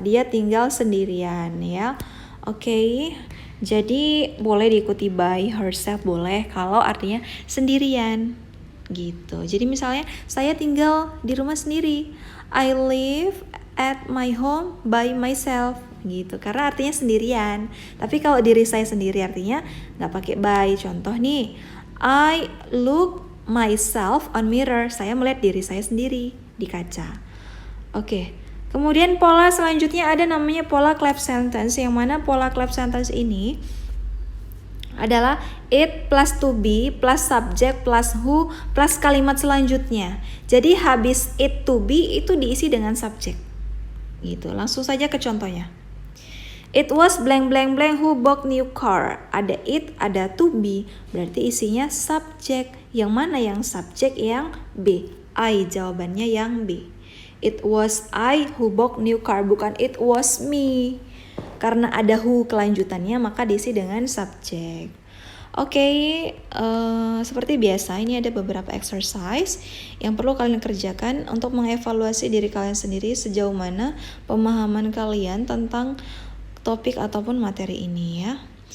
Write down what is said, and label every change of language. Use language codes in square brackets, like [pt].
[id] Dia tinggal sendirian ya. Oke. Jadi boleh diikuti by herself, boleh kalau artinya sendirian gitu. Jadi misalnya saya tinggal di rumah sendiri. [en] I live at my home by myself gitu. [id] Karena artinya sendirian. Tapi kalau diri saya sendiri artinya nggak pakai by. Contoh nih, [en] I look myself on mirror. [id] Saya melihat diri saya sendiri di kaca. Oke. Kemudian pola selanjutnya ada namanya pola clap sentence. Yang mana pola clap sentence ini adalah it plus to be plus subject plus who plus kalimat selanjutnya. Jadi habis it to be itu diisi dengan subjek. Gitu. Langsung saja ke contohnya. [en] It was blank blank blank who bought new car. [id] Ada it, ada to be. Berarti isinya subjek. Yang mana yang subjek? Yang B. I, jawabannya yang B. [en] It was I who bought new car, bukan it was me. [id] Karena ada who kelanjutannya maka diisi dengan subjek. Oke, seperti biasa ini ada beberapa exercise yang perlu kalian kerjakan untuk mengevaluasi diri kalian sendiri sejauh mana pemahaman kalian tentang topik ataupun materi ini ya.